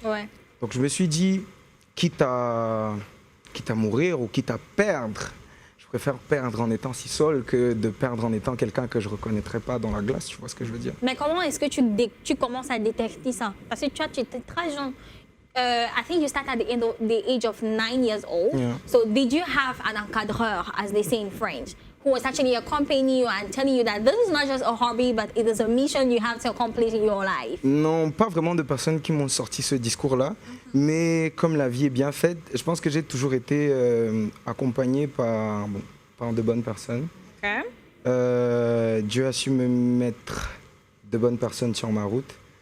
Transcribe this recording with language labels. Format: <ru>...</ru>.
<fr>Ouais. Donc je me suis dit, quitte à mourir ou quitte à perdre, je préfère perdre en étant Sisoul que de perdre en étant quelqu'un que je reconnaîtrais pas dans la glace, tu vois ce que je veux dire. Mais comment est-ce que tu commences à détecter ça? Parce que tu étais très jeune.</fr> <en>I think you started at the age of 9 years old. Yeah. So did you have an encadreur, as they say in French, who is actually accompanying you and telling you that this is not just a hobby, but it is a mission you have to accomplish in your life?</en> <fr>Non, pas vraiment de personnes qui m'ont sorti ce discours-là, mais comme la vie est bien faite, je pense que j'ai toujours été accompagné par de bonnes personnes. Dieu a su me mettre de bonnes personnes sur ma route.</fr>